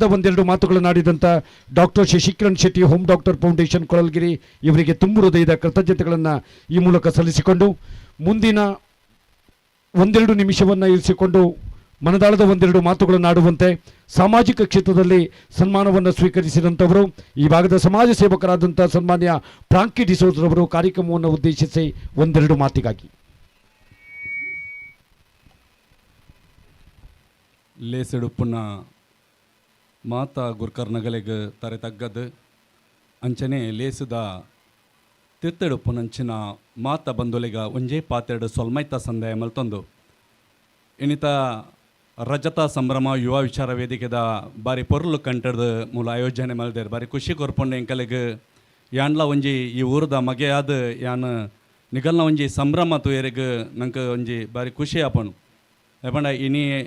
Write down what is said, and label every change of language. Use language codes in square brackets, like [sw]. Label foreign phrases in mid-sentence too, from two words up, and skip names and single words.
[kn] ಒಂದೆರಡು ಮಾತುಗಳನ್ನಾಡಿದಂಥ ಡಾಕ್ಟರ್ ಶಶಿಕಿರಣ್ ಶೆಟ್ಟಿ, ಹೋಮ್ ಡಾಕ್ಟರ್ ಫೌಂಡೇಶನ್ ಕೊಳಲ್ಗಿರಿ ಇವರಿಗೆ ತುಂಬು ಹೃದಯದ ಕೃತಜ್ಞತೆಗಳನ್ನು ಈ ಮೂಲಕ ಸಲ್ಲಿಸಿಕೊಂಡು ಮುಂದಿನ 1-2 ನಿಮಿಷವನ್ನು ಇರಿಸಿಕೊಂಡು ಮನದಾಳದ ಒಂದೆರಡು ಮಾತುಗಳನ್ನು ಆಡುವಂತೆ ಸಾಮಾಜಿಕ ಕ್ಷೇತ್ರದಲ್ಲಿ ಸನ್ಮಾನವನ್ನು ಸ್ವೀಕರಿಸಿದಂಥವರು ಈ ಭಾಗದ ಸಮಾಜ ಸೇವಕರಾದಂಥ ಸನ್ಮಾನ್ಯ ಫ್ರಾಂಕಿ ಡಿಸೋಜ್ರವರು ಕಾರ್ಯಕ್ರಮವನ್ನು ಉದ್ದೇಶಿಸಿ 1-2 ಮಾತಿಗಾಗಿ. [tcy] ಲೇಸೆಡುಪ್ಪುನ ಮಾತ ಗುರ್ಕರ್ ನಗಲೆಗ್ ತರೆ ತಗ್ಗದು ಅಂಚನೆ ಲೇಸುದ ತಿರ್ತೆಡುಪ್ಪುನಂಚಿನ ಮಾತ ಬಂದೊಲೆಗ ಒಂಜೇ ಪಾತೆರಡು ಸೊಲ್ಮೈತ ಸಂದಾಯ ಮಲ್ತೊಂದು ಇನ್ನಿತ ರಜತ ಸಂಭ್ರಮ ಯುವ ವಿಚಾರ ವೇದಿಕೆದ ಬಾರಿ ಪೊರ್ಲು ಕಂಟದ ಮೂಲ ಆಯೋಜನೆ ಮಲ್ದೇರು ಬಾರಿ ಖುಷಿ ಕೊರ್ಪೊಂಡು ಎಂಕಲೆಗ್ ಯಾನ್ಲ ಒಂಜಿ ಈ ಊರದ ಮಗೆಯಾದ ಯಾನ್ ನಿಗಲ್ನ ಒಂಜಿ ಸಂಭ್ರಮ ತುಯರಿಗೆ ನಂಗೆ ಒಂಜಿ ಬಾರಿ ಖುಷಿ ಆಪಣು ಯಾಪಂಡ ಇನಿ